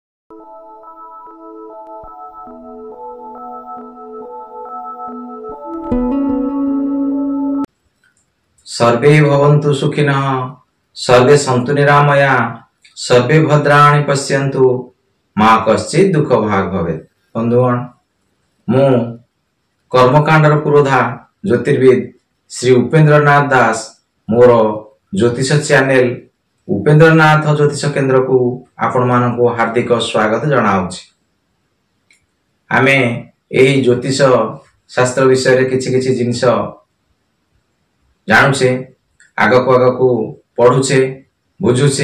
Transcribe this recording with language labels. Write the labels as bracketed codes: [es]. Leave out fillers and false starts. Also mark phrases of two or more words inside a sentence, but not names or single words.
[sa] सर्वे भवन्तु सुखिनः सर्वे सन्तु निरामया सर्वे भद्राणि पश्यन्तु मां कश्चित् दुख भाग भवेत्। [or] ବନ୍ଧୁଗଣ ମୁଁ କର୍ମକାଣ୍ଡର ପୁରୋଧା ଜ୍ୟୋତିର୍ବିଦ ଶ୍ରୀ ଉପେନ୍ଦ୍ରନାଥ ଦାସ ମୋର ଜ୍ୟୋତିଷ ଚ୍ୟାନେଲ ଉପେନ୍ଦ୍ରନାଥ ଜ୍ୟୋତିଷ କେନ୍ଦ୍ର କୁ ଆପଣ ମାନଙ୍କ ହାର୍ଦ୍ଦିକ ସ୍ୱାଗତ ଜଣାଉଛି। ଆମେ ଏହି ଜ୍ୟୋତିଷ ଶାସ୍ତ୍ର ବିଷୟ ରେ କିଛି କିଛି ଜିନିଷ ଜାଣୁଛେ, ଆଗକୁ ଆଗକୁ ପଢୁଛେ ବୁଝୁଛେ।